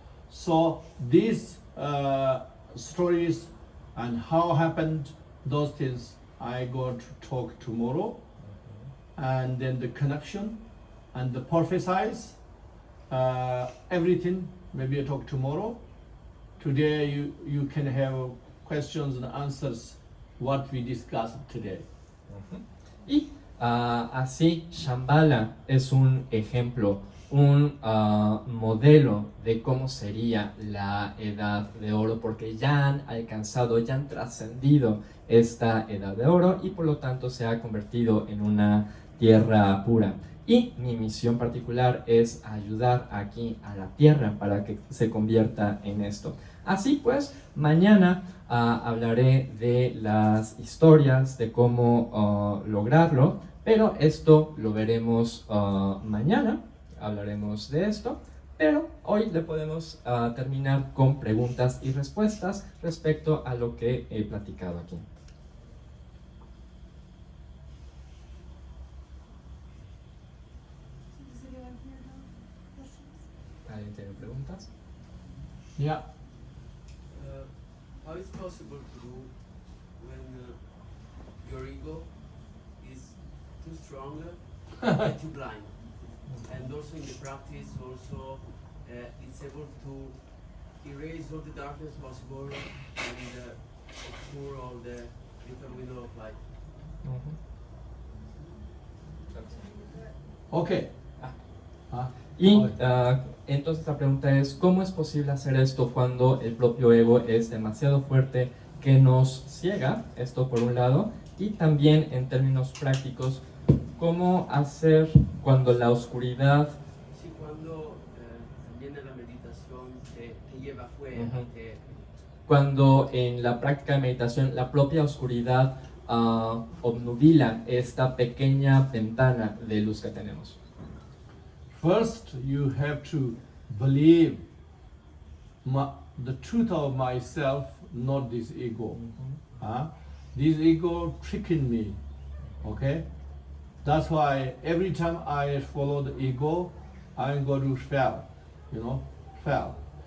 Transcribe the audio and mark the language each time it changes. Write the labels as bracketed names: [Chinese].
[English] So these stories and how happened those things I got to talk tomorrow, and then the connection and the prophesize, everything maybe I talk tomorrow. Today you can have questions and answers what we discussed today. [Spanish] Y así Shambhala es un ejemplo, un modelo de cómo sería la edad de oro, porque ya han alcanzado, ya han trascendido esta edad de oro y por lo tanto se ha convertido en una tierra pura. Y mi misión particular es ayudar aquí a la tierra para que se convierta en esto. Así pues, mañana hablaré de las historias, de cómo lograrlo, pero esto lo veremos mañana, hablaremos de esto, pero hoy le podemos terminar con preguntas y respuestas respecto a lo que he platicado aquí. ¿Alguien tiene preguntas? [English] Yeah. How is possible to do when your ego is too strong and too blind? And also in the practice, also it's able to erase all the darkness possible and obscure all the little window of light. Okay. [Spanish] Y entonces la pregunta es, ¿cómo es posible hacer esto cuando el propio ego es demasiado fuerte que nos ciega? Esto por un lado, y también en términos prácticos, ¿cómo hacer cuando la oscuridad... Sí, cuando viene la meditación te lleva afuera, Cuando en la práctica de meditación la propia oscuridad obnubila esta pequeña ventana de luz que tenemos. [English] First, you have to believe the truth of myself, not this ego. This ego tricking me. Okay? That's why every time I follow the ego, I'm going to fail. Fail.